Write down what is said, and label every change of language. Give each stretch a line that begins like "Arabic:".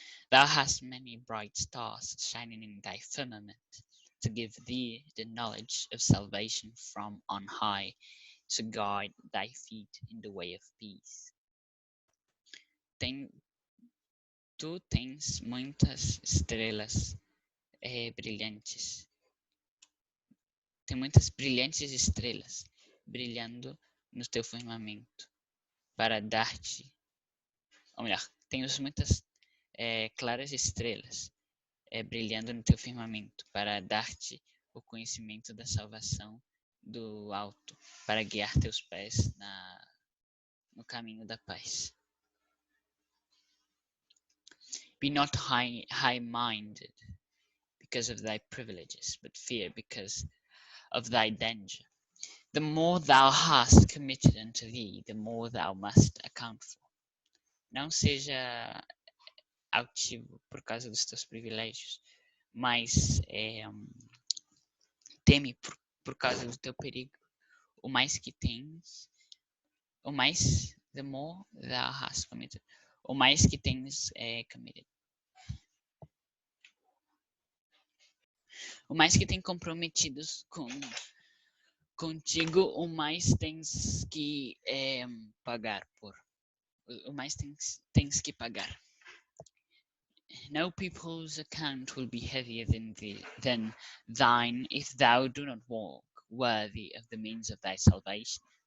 English: Thou hast many bright stars shining in thy firmament, to give thee the knowledge of salvation from on high, to guide thy feet in the way of peace.
Portuguese: Tu tens muitas estrelas brilhantes. Tem muitas brilhantes estrelas brilhando no teu firmamento para dar-te, ou melhor, tens muitas claras estrelas brilhando no teu firmamento para dar-te o conhecimento da salvação do alto, para guiar teus pés no caminho da paz.
English: Be not high-minded because of thy privileges, but fear because of thy danger. The more thou hast committed unto thee, the more thou must account for.
Portuguese: Não seja altivo por causa dos teus privilégios, mas teme por causa do teu perigo. O mais que tens,
English: the more thou hast committed,
Portuguese: o mais que tens
English: committed.
Portuguese: O mais que tem comprometidos contigo, o mais tens que pagar por. O mais tens que pagar.
English: No people's account will be heavier than thine if thou do not walk worthy of the means of thy salvation.